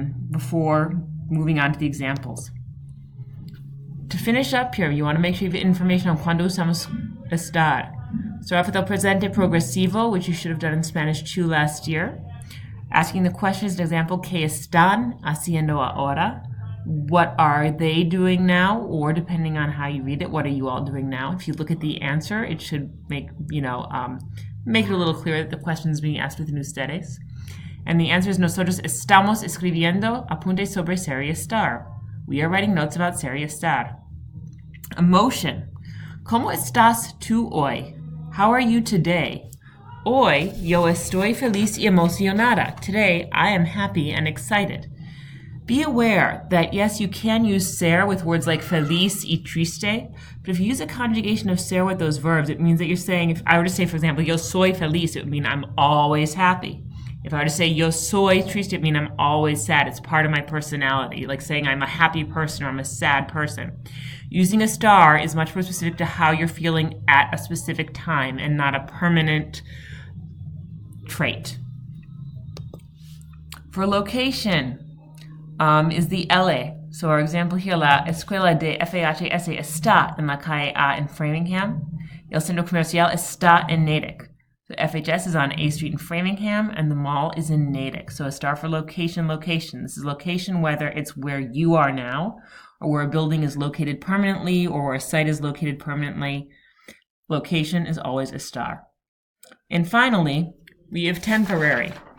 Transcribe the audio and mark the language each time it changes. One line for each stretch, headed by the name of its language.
English: before moving on to the examples. To finish up here, you want to make sure you have information on
Spanish: cuando usamos estar.
English: Start off with el presente progresivo, which you should have done in Spanish 2 last year. Asking the questions, for example,
Spanish: ¿qué están haciendo ahora?
English: What are they doing now? Or depending on how you read it, what are you all doing now? If you look at the answer, it should make it a little clearer that the question is being asked within ustedes. And the answer is
Spanish: nosotros estamos escribiendo apuntes sobre ser y estar.
English: We are writing notes about ser y estar.
Spanish: Emotion. ¿Cómo estás tú hoy?
English: How are you today?
Spanish: Hoy yo estoy feliz y emocionada.
English: Today I am happy and excited. Be aware that yes, you can use ser with words like
Spanish: feliz y triste,
English: but if you use a conjugation of ser with those verbs, it means that you're saying, if I were to say, for example,
Spanish: yo soy feliz,
English: it would mean I'm always happy. If I were to say
Spanish: yo soy triste,
English: it would mean I'm always sad. It's part of my personality, like saying I'm a happy person or I'm a sad person. Using a star is much more specific to how you're feeling at a specific time and not a permanent trait. For location, is the LA. So our example here,
Spanish: la escuela de FHS está en la calle A
English: in Framingham.
Spanish: El centro comercial está en Natick.
English: So FHS is on A Street in Framingham, and the mall is in Natick. So a star for location, location. This is location whether it's where you are now, or where a building is located permanently, or where a site is located permanently. Location is always a star. And finally, we have temporary.